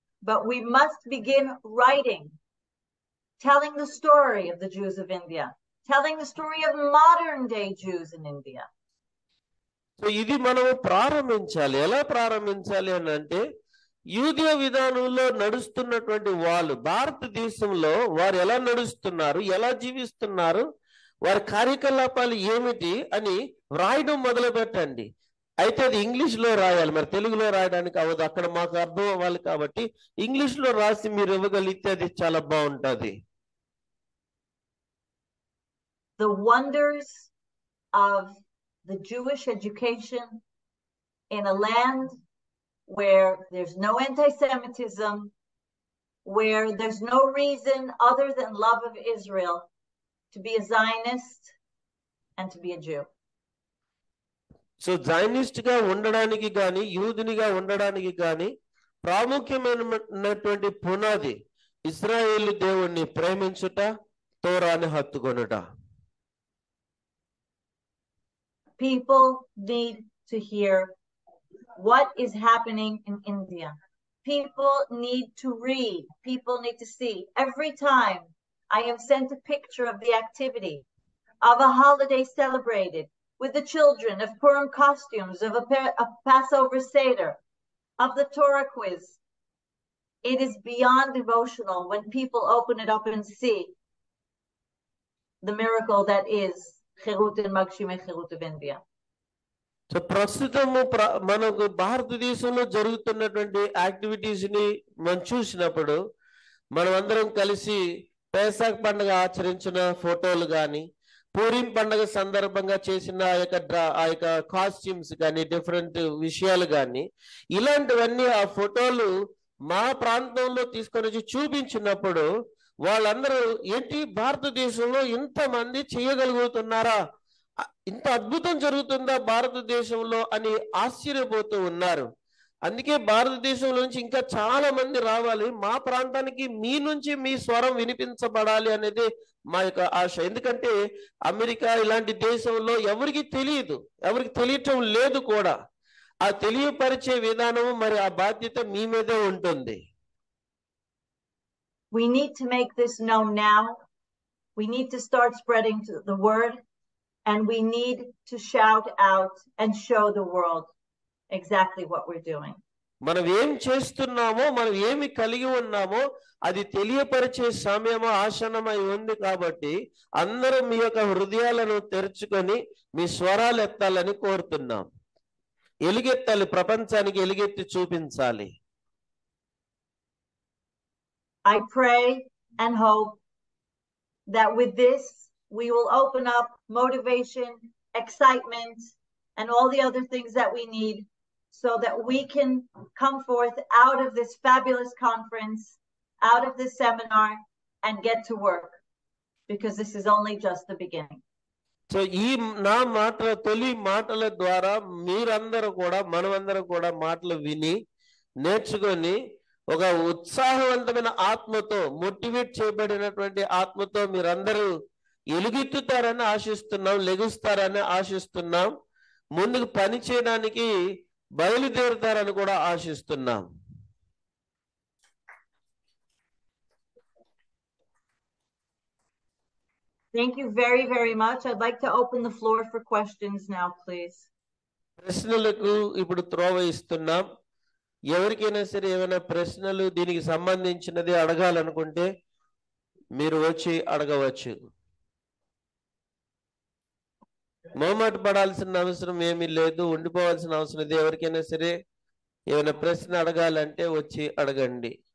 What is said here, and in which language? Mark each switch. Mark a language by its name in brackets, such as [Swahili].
[English] But we must begin writing, telling the story of the Jews of India, telling the story of modern day Jews in India. [Telugu] So ఇది మనము ప్రారంభించాలి. ఎలా ప్రారంభించాలి అని అంటే, యూదయ విధానంలో నడుస్తున్నటువంటి వాళ్ళు భారతదేశంలో వారు ఎలా నడుస్తున్నారు, ఎలా జీవిస్తున్నారు, వారి కార్యకలాపాలు ఏమిటి అని వ్రాయడం మొదలు పెట్టండి. అయితే అది ఇంగ్లీష్ లో రాయాలి, మరి తెలుగులో రాయడానికి అవ్వదు, అక్కడ మాకు అర్థం అవ్వాలి. కాబట్టి ఇంగ్లీష్ లో రాసి మీరు ఇవ్వగలిగితే అది చాలా బాగుంటది. [English] The wonders of the Jewish education in a land where there's no anti-Semitism, where there's no reason other than love of Israel to be a Zionist and to be a Jew. [Telugu] So జైనిస్ట్ గా ఉండడానికి గాని, యూదునిగా ఉండడానికి గాని ప్రాముఖ్యమైనటువంటి పునాది ఇశ్రాయేలు దేవుణ్ణి ప్రేమించుట, తోరాని హత్తుకొనుట. [English] People need to hear what is happening in India. People need to read. People need to see. Every time I am sent a picture of the activity of a holiday celebrated with the children, of Purim costumes, of a Passover Seder, of the Torah quiz, it is beyond emotional when people open it up and see the miracle that is Herut and Magshimey-Herut of India. [Telugu] So ప్రస్తుతము మనకు భారతదేశంలో జరుగుతున్నటువంటి activities ని మనం చూసినప్పుడు, మనం అందరం కలిసి పేసాక్ పండుగ ఆచరించిన ఫోటోలు కానీ, పూరిం పండుగ సందర్భంగా చేసిన ఆ యొక్క కాస్ట్యూమ్స్ కానీ, డిఫరెంట్ విషయాలు కానీ, ఇలాంటివన్నీ ఆ ఫోటోలు మా ప్రాంతంలో తీసుకొని వచ్చి చూపించినప్పుడు వాళ్ళందరూ ఏంటి భారతదేశంలో ఇంతమంది చేయగలుగుతున్నారా, ఇంత అద్భుతం జరుగుతుందా భారతదేశంలో అని ఆశ్చర్యపోతూ ఉన్నారు. అందుకే భారతదేశంలో నుంచి ఇంకా చాలా మంది రావాలి, మా ప్రాంతానికి మీ నుంచి మీ స్వరం వినిపించబడాలి అనేది మా యొక్క ఆశ. ఎందుకంటే అమెరికా ఇలాంటి దేశంలో ఎవరికి తెలియదు, ఎవరికి తెలియటం లేదు కూడా. ఆ తెలియపరిచే విధానం మరి ఆ బాధ్యత మీ మీదే ఉంటుంది. [English] We need to make this known now. We need to start spreading the word, and we need to shout out and show the world exactly what we're doing. [Telugu] మనం ఏం చేస్తున్నామో, మనం ఏమి కలిగి ఉన్నామో అది తెలియపరిచే సమయం ఆసన్నమై ఉంది. కాబట్టి అందరూ మీ యొక్క హృదయాలను తెరుచుకొని మీ స్వరాలు ఎత్తాలని కోరుతున్నాం. ఎలుగెత్తాలి, ప్రపంచానికి ఎలుగెత్తి చూపించాలి. [English] I pray and hope that with this we will open up motivation, excitement, and all the other things that we need so that we can come forth out of this fabulous conference, out of this seminar, and get to work, because this is only just the beginning. [Telugu] So ఈ నా మాటల తొలి మాటల ద్వారా మీరందరూ కూడా, మనమందరం కూడా మాటలు విని నేర్చుకొని ఒక ఉత్సాహవంతమైన ఆత్మతో, మోటివేట్ చేయబడినటువంటి ఆత్మతో మీరందరూ ఎలుగెత్తుతారని ఆశిస్తున్నాం, లెగుస్తారని ఆశిస్తున్నాం, ముందుకు పని చేయడానికి బయలుదేరుతారని కూడా ఆశిస్తున్నాం. [English] Thank you very, very much. I'd like to open the floor for questions now, please. [Telugu] ప్రశ్నలకు ఇప్పుడు త్రోవ ఇస్తున్నాం. ఎవరికైనా సరే ఏమైనా ప్రశ్నలు దీనికి సంబంధించినది అడగాలనుకుంటే మీరు వచ్చి అడగవచ్చు. మొహమాట పడాల్సిన అవసరం ఏమీ లేదు, ఉండిపోవాల్సిన అవసరం లేదు. ఎవరికైనా సరే ఏమైనా ప్రశ్న అడగాలంటే వచ్చి అడగండి.